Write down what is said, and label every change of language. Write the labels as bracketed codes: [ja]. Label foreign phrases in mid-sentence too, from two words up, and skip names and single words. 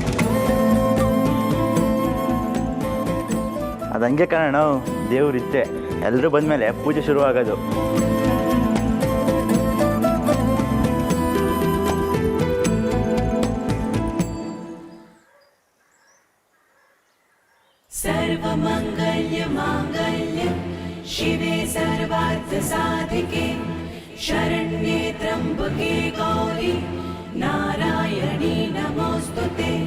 [kn] ಅದು ಹಂಗೆ ಕಾರಣ, ದೇವ್ರಿತ್ತೆ ಎಲ್ಲರೂ ಬಂದಮೇಲೆ ಪೂಜೆ ಶುರುವಾಗೋದು. [sa] सर्वमंगल्य मांगल्य शिवे सर्वार्थ साधिके शरण्ये त्र्यंबके त्र्यम्बके गौरी नारायणी नमोऽस्तुते